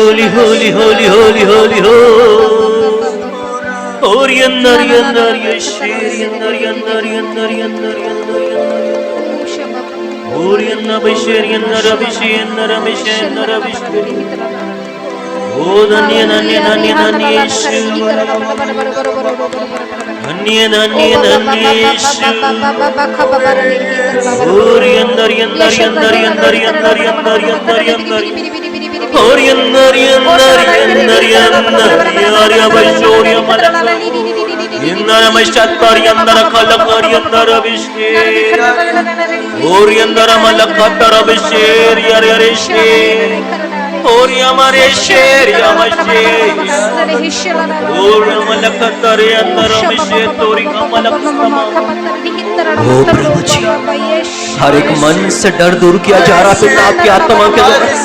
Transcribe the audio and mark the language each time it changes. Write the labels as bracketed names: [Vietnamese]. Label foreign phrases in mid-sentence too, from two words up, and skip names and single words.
[English] holy, holy, holy, holy, holy. Ori andar yandar yeshir yandar yandar yandar yandar yandar yandar. Ori andar bishir yandar bishir yandar bishir yandar bishir. O danya danya danya danya yeshir. Danya danya danya yeshir. Ori andar yandar yandar yandar yandar yandar yandar yandar. Ori andar yandar yandar yandar yarya bashorya malaka. Yandar mashatar yandar khalakar yandar bishir. Ori andar malakatar bishir yarya rishir. Ori amare sher yamasher. Ori malakatar yandar bishir tori kamalakama. [Hindi] ओ प्रभु जी, हर एक मन से डर दूर किया जा रहा है आपकी आत्मा के द्वारा।